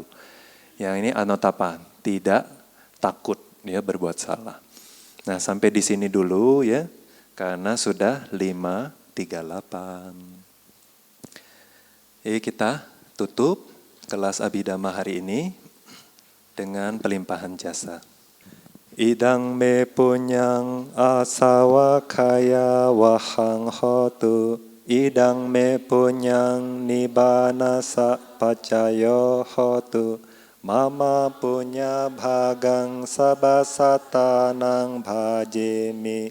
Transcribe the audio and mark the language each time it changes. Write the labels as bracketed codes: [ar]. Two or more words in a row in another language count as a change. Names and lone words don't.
[id] Yang ini anotapa, tidak takut ya berbuat salah. Nah sampai di sini dulu ya, karena sudah 5:38. Jadi kita tutup kelas Abhidhamma hari ini dengan pelimpahan jasa. [pi] Idang me punyang asawa kaya wahang hotu. Idang me punyang nibbana sa pacayo hotu. Mama punya bhagang sabasatanang bhajemi.